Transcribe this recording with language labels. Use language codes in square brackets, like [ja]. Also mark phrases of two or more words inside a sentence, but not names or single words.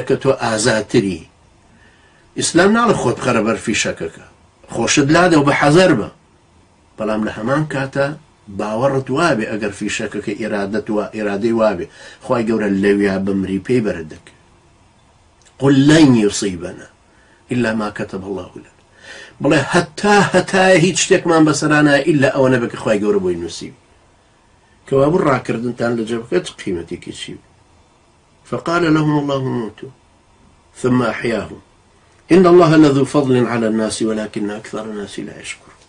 [ckb] کە تۆ ئازاتری ئیسلام ناڵە خۆت بخەرە بەر فیشەکەکە خۆشت لادە و بە حەزەر بە بەڵام لە هەمان کاتە باوەڕت وابێ ئەگەر فیشەکەکە ئێرادەی وابێ خوای گەورە لەویا بمری پێی بەرە دەکە [ar] قل لن يصيبنا إلا ما كتب الله لنا [ckb] بڵێ هەتا هیچ شتێکمان بەسەرانە ئیلا ئەوە نەبێت کە خوای گەورە بۆی نووسیب کەوا بوو ڕاکردنتان لە جێبەکەت قیمەتێکی چی [ar] فقال لهم الله موتوا ثم أحياهم إن الله لذو فضل على الناس ولكن أكثر الناس لا يشكر